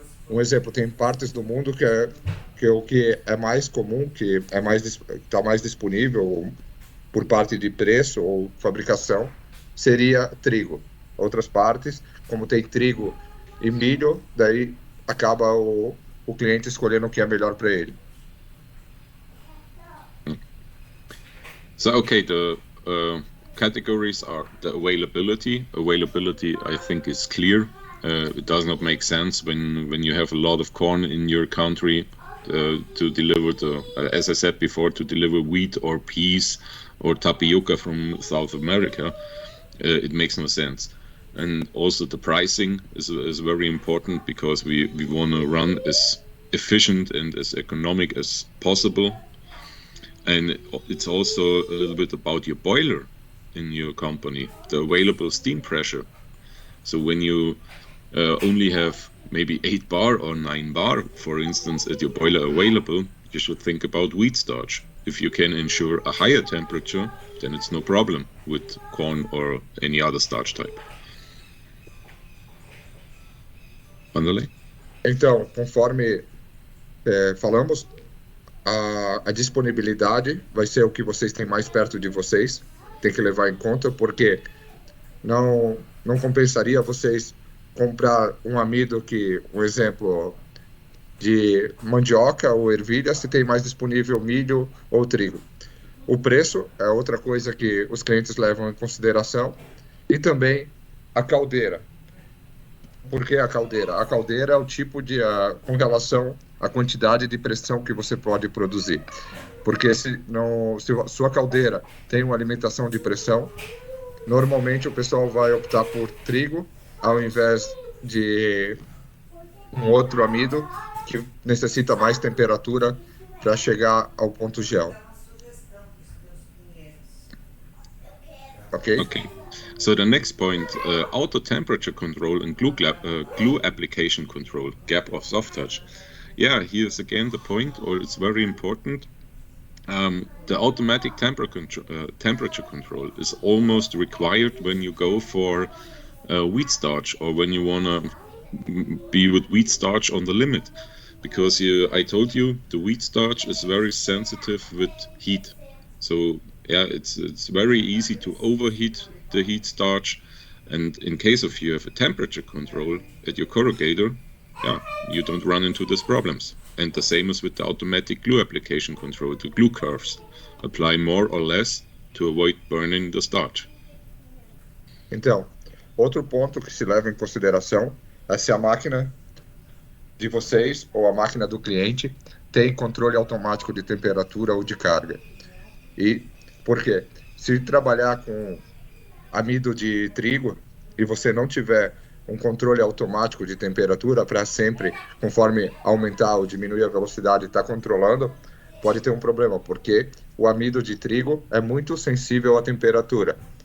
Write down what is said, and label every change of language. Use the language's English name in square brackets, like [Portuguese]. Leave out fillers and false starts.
[Portuguese] Um exemplo, tem partes do mundo que o que é mais comum, que está mais disponível por parte de preço ou fabricação, seria trigo. Outras partes, como tem trigo e milho, daí acaba o cliente escolhendo o que é melhor para ele. [English] So, okay, the categories are the availability. Availability, I think, is clear. It does not make sense when you have a lot of corn in your country to deliver as I said before, to deliver wheat or peas or tapioca from South America. It makes no sense. And also the pricing is very important, because we want to run as efficient and as economic as possible. And it's also a little bit about your boiler in your company, the available steam pressure. So when you only have maybe 8 bar or 9 bar, for instance, at your boiler available, you should think about wheat starch. If you can ensure a higher temperature, then it's no problem with corn or any other starch type. Vanderlei? [Portuguese] Então, conforme falamos, a disponibilidade vai ser o que vocês têm mais perto de vocês. Tem que levar em conta, porque não compensaria vocês comprar um amido um exemplo de mandioca ou ervilha, se tem mais disponível milho ou trigo. O preço é outra coisa que os clientes levam em consideração, e também a caldeira. Por que a caldeira? A caldeira é o tipo com relação à quantidade de pressão que você pode produzir. Porque se sua caldeira tem uma alimentação de pressão, normalmente o pessoal vai optar por trigo ao invés de um outro amido que necessita mais temperatura para chegar ao ponto gel. Ok? [English] Okay. So the next point, auto temperature control and glue application control, gap of soft touch. Yeah, here's again the point, or it's very important. The automatic temperature control is almost required when you go for wheat starch, or when you want to be with wheat starch on the limit, because I told you the wheat starch is very sensitive with heat. So yeah, it's very easy to overheat the heat starch, and in case of you have a temperature control at your corrugator, yeah, you don't run into these problems. And the same is with the automatic glue application control, the glue curves. Apply more or less to avoid burning the starch. [Portuguese] Então, outro ponto que se leva em consideração é se a máquina de vocês ou a máquina do cliente tem controle automático de temperatura ou de carga. E por quê? Se trabalhar com amido de trigo e você não tiver um controle automático de temperatura para sempre, conforme aumentar ou diminuir a velocidade, estar controlando, pode ter um problema, porque o amido de trigo é muito sensível à temperatura.